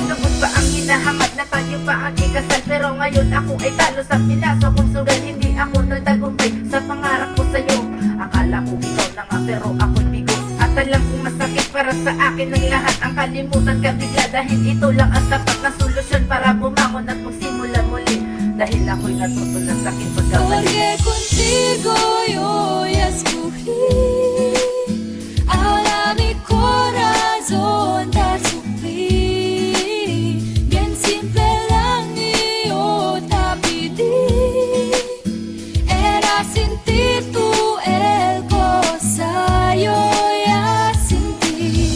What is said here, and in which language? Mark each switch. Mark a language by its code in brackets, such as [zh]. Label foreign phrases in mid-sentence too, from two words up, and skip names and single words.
[tl] Lubos ba ang hinahamad na tayo pa ang ikasal? Pero ngayon ako ay talo sa pilaso kung sugal, hindi ako nagtagumpay sa pangarap ko sa'yo. Akala ko ikaw na nga pero ako'y bigo, at alam kong masakit para sa akin ang lahat. Ang kalimutan ka bigla dahil ito lang ang tapat na solusyon para bumangon at magsimula muli. Dahil ako'y natuto ng sakit pagkamali. [es] Porque contigo yo ya escogí, ahora mi corazón te sufrí. Bien simple lang yo te pedí, era sentir tu el cosa yo ya sentí.